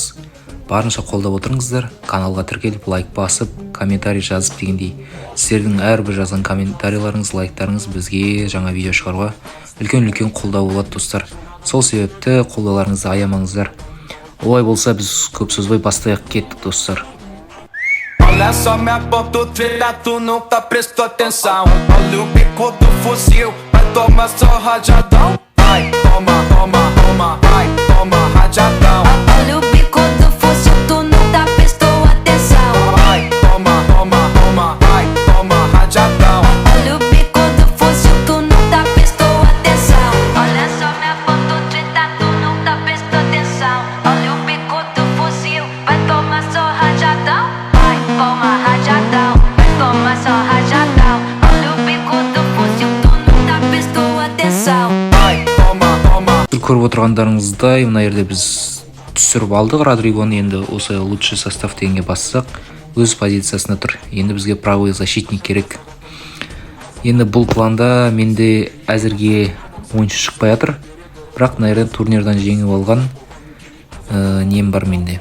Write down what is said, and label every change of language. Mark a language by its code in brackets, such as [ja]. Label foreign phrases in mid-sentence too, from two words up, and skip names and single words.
[kk] Барынша қолдап отырыңыздар, каналға тіркеліп, лайк басып, комментарий жазып дегендей. Сіздердің әрбір жазған комментарийларыңыз, лайктарыңыз бізге жаңа видео шығаруға үлкен қолдау болады достар. Сол себепті қолдауларыңызды аямаңыздар. Олай болса біз көп сөзбай бастайық кеттік достар. [pt] Olha só minha ponta treta, tu nunca prestou atenção. Olha o bico do fuzil, vai tomar só rajadão. Vai, toma, toma, toma, vai, toma rajadão. Olha o bico do fuzil, tu nunca prestou atenção. Vai, toma, toma, toma, vai, toma rajadão. Olha o bico do fuzil, tu nunca prestou atenção. Olha só minha ponta treta, tu nunca prestou atenção. Olha o bico do fuzil, vai tomar só rajadão. Toma rajadão, vai tomar só rajadão. Olha o bico do fuzil, tu nunca prestou atenção. Vai, toma, toma. [kk] Көріп отырғандарыңыздай, мына жерде біз түсіріп алдық Родригоны. Енді осы [ru] лучший состав [kk] дегенге бассақ, өз позициясында тұр. Енді бізге [ru] правый защитник [kk] керек. Енді бұл планда менде әзірге ойыншы шықпай жатыр. Бірақ мына жерде турнирдан жеңіп алған нем бар менде.